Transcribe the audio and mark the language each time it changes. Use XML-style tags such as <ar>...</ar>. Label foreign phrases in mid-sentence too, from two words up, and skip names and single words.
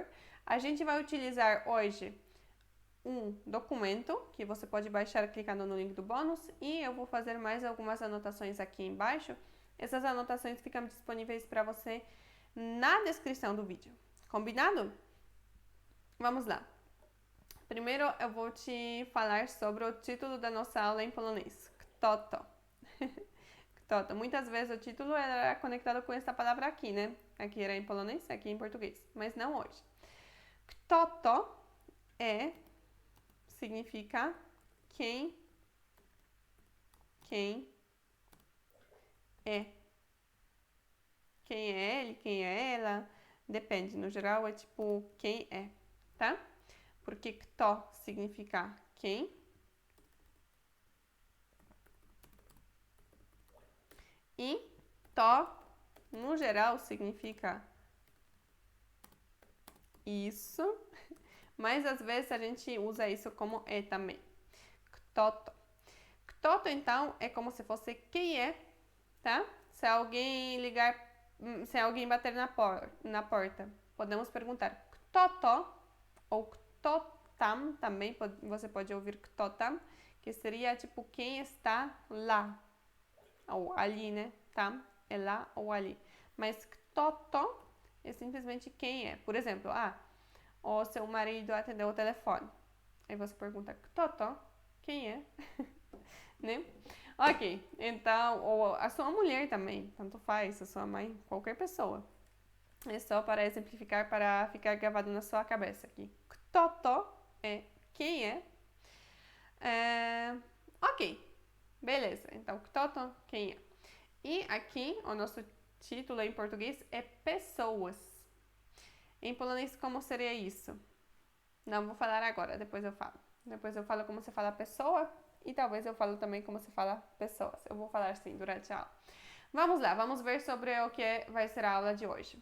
<pt>A gente vai utilizar hoje um documento que você pode baixar clicando no link do bônus e eu vou fazer mais algumas anotações aqui embaixo. Essas anotações ficam disponíveis para você na descrição do vídeo. Combinado? Vamos lá. Primeiro eu vou te falar sobre o título da nossa aula em polonês.</pt> <pl>Kto to? Kto to.</pl> <pt>Muitas vezes o título era conectado com essa palavra aqui, né? Aqui era em polonês, aqui em português, mas não hoje.</pt> <pl>Kto to</pl> <pt>significa quem é. Quem é ele, quem é ela, depende. No geral é tipo quem é, tá? Porque kto significa quem e to, no geral, significa isso, mas às vezes a gente usa isso como é também.</pt> <pl>Kto to. Kto to,</pl> <pt>então, é como se fosse quem é, tá? Se alguém ligar, se alguém bater na porta, podemos perguntar</pt> <pl>kto to</pl> <pt>ou</pt> <pl>kto tam,</pl> <pt>também você pode ouvir</pt> <pl>kto tam,</pl> <pt>que seria tipo quem está lá, ou ali, né? Tam é lá ou ali. Mas</pt> <pl>kto to</pl> <pt>é simplesmente quem é. Por exemplo, o seu marido atendeu o telefone. Aí você pergunta</pt> <pl>kto to,</pl> <pt>quem é? Né? Ok, então, ou a sua mulher também, tanto faz, a sua mãe, qualquer pessoa. É só para exemplificar, para ficar gravado na sua cabeça aqui.</pt> <pl>Kto to</pl> <pt>é quem é. Ok, beleza. Então,</pt> <pl>kto to,</pl> <pt>quem é. E aqui, o nosso título em português é pessoas. Em polonês, como seria isso? Não vou falar agora, depois eu falo. Depois eu falo como se fala pessoa e talvez eu falo também como se fala pessoas. Eu vou falar assim durante a aula. Vamos lá, vamos ver sobre o que vai ser a aula de hoje.</pt>